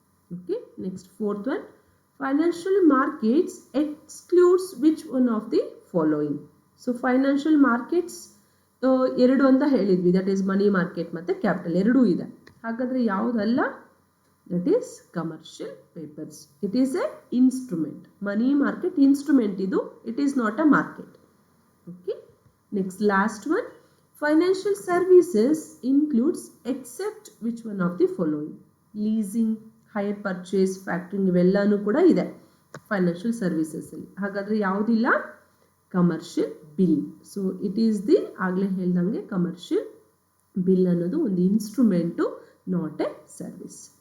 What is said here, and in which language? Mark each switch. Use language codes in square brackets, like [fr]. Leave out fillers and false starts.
[en] Okay, next fourth one, financial markets excludes which one of the following? [kn] So financial markets 2 ಅಂತ ಹೇಳಿದ್ವಿ, [en] that is money market [kn] ಮತ್ತು capital ಎರಡೂ ಇದೆ. ಹಾಗಾದರೆ ಯಾವುದಲ್ಲ? [en] That is commercial papers. It is a instrument. Money market instrument [kn] ಇದು, [en] It is not a market. Okay, next last one, financial services includes except which one of the following? [kn] Leasing, hire purchase, factoring ಇವೆಲ್ಲನೂ ಕೂಡ ಇದೆ financial services ಅಲ್ಲಿ. ಹಾಗಾದ್ರೆ ಯಾವುದಿಲ್ಲ? [en] Commercial bill. So it is the, [kn] ಆಗಲೇ ಹೇಳ್ದಂಗೆ [en] commercial bill [kn] ಅನ್ನೋದು ಒಂದು [en] Instrument, not a service.